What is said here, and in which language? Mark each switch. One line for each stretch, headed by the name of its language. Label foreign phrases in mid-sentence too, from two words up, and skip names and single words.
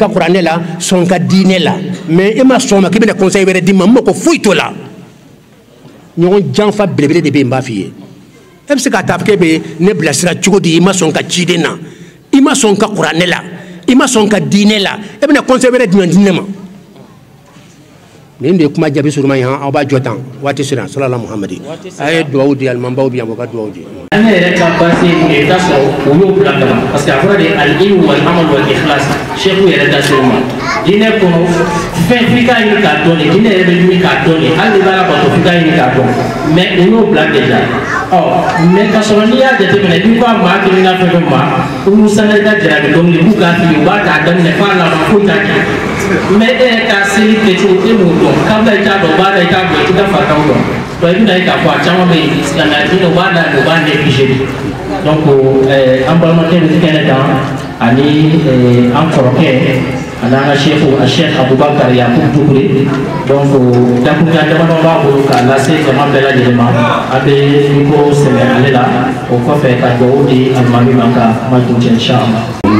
Bambara: ka kuranɛ la sɔn ka diinɛ la mais e ma sɔn ma k'i bɛna conseil wɛrɛ di ma n mago foyi t'o la ɲɔgɔn janfa belebele de bɛ yen n b'a f'i ye e bɛ se k'a ta k'e bɛ ne bilasira cogo di i ma sɔn ka ciden na i ma sɔn ka kuranɛ la i ma sɔn ka diinɛ la e bɛna conseil wɛrɛ jumɛn di ne ma nin de ye kuma jaabi suruma ye aw b'a jɔ tan waati sera salala muhamadi a ye duwawu di alimabaw bi yan o ka duwawu di ne yɛrɛ ka base ye i t'a sɔrɔ o y'o bila kama
French: parce que
Bambara: a fɔra de
Arabic: العلم والعمل والإخلاص
Bambara: seku yɛrɛ da se o ma diinɛ kɔnɔ fɛn f'i k'a ɲini k'a dɔn de diinɛ yɛrɛ bɛ ɲini k'a dɔn de hali n'i b'a la bato f'i k'a ɲini k'a dɔn mais o y'o bila déjà mais ka sɔrɔ n'i y'a jateminɛ n'i ko a maa kelen na fɛn fɛn ma olu sanni ka jarabi dɔnkili k'u k'a fili u b'a ta daminɛ f'a laban foyi t'a kɛ mais e yɛrɛ ka seli kɛcogo e m'o dɔn kabila i t'a dɔn o b'a la i t'a dɔn i t'a fataw dɔn donc i bɛna ye k'a fɔ a caman bɛ yen silamɛya diinɛ u b'a da o b'a négligé donc an balimakɛ bɛ kɛnɛ kan ani an kɔrɔkɛ ani an ka sefu a Cheikh Abubakar Yakubu Dukure donc dakuruɲa damadɔ b'a bolo k'a lase jama bɛɛ lajɛlen ma an bɛ micro sɛbɛ ale la o kɔfɛ ka dugawu di alimami ma ka kuma kuncɛ inchallah.